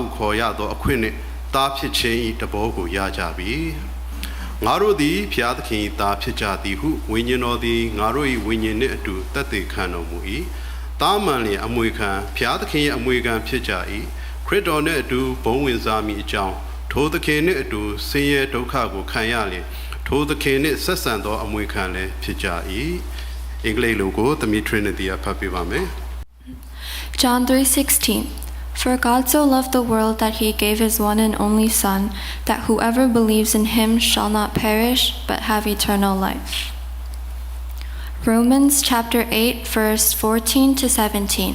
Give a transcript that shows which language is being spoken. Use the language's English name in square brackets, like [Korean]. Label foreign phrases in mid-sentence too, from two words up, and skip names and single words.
[Burmese] ခေါ်ရသောအခွင့်နှင့်သားဖြစ်ခြင်း၏တဘောကိုရကြပြီငါတို့သည်ဘုရားသခင်၏သားဖြစ်ကြသည်ဟုဝိညာဉ်တော်သည်ငါတို့၏ဝိညာဉ်နှင့်အတူသက်သေခံတော်မူ၏သားမှန်လျင်အမွေခံဘုရားသခင်၏အမွေခံဖြစ်ကြ၏ခရစ်တော်နှင့်အတူဘုံဝင်စားမိအကြောင်းထိုသခင်နှင့်အတူဆင်းရဲဒုက္ခကိုခံရလျင်ထိုသခင်နှင့်ဆက်ဆံသောအမွေခံလည်းဖြစ်ကြ၏အင်္ဂလိပ်လိုကိုသမီး Trinity ဖတ်ပြပါမယ် [English] John 3:16 For God so loved the world that he gave his one and only Son, that whoever believes in him shall not perish, but have eternal life. Romans chapter 8, verse 14 to 17.